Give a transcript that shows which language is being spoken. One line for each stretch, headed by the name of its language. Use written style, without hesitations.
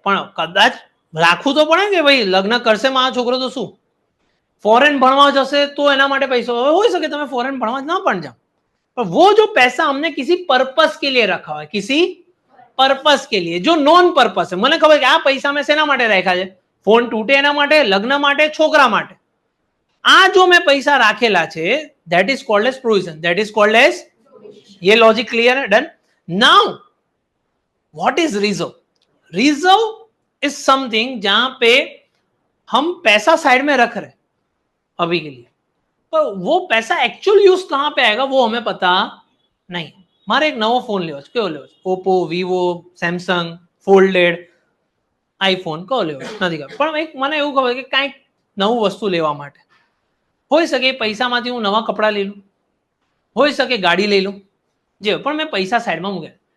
Gujarati: પણ કદાચ રાખવું તો પડે કે ભાઈ લગ્ન કરશે મારો છોકરો તો શું, ફોરેન ભણવા જશે તો એના માટે પૈસો, હવે હોઈ શકે તમે ફોરેન ભણવા જ ના પણ જાઓ,
Hindi: पर वो जो पैसा हमने किसी पर्पस के लिए रखा है, किसी पर्पस के लिए जो नॉन पर्पस है,
Gujarati: મને ખબર કે આ પૈસા મેં શેના માટે રાખ્યા છે? ફોન તૂટે એના માટે, લગ્ન માટે, છોકરા માટે. આ જો મેં પૈસા રાખેલા છે,
English: that is called as provision, that is called as,
Hindi: ये लॉजिक क्लियर है?
English: Done. Now what is reserve? Reserve is something
Hindi: जहां पे हम पैसा साइड में रख रहे अभी के लिए, पर वो पैसा एक्चुअल यूज कहां पे आएगा वो हमें पता नहीं.
Gujarati: મારે એક નવો ફોન લેવો છે, કયો લેવો છે? Oppo, Vivo, Samsung folded, iPhone, કયો લેવો છે? નથી ખબર, પણ એક મને એવું ખબર કે કાંઈક નવું વસ્તુ લેવા માટે હોઈ શકે પૈસામાંથી હું નવા કપડાં લઈ લઉં, હોઈ શકે ગાડી લઈ લઉં, જે પણ મેં પૈસા સાઈડમાં મૂક્યા.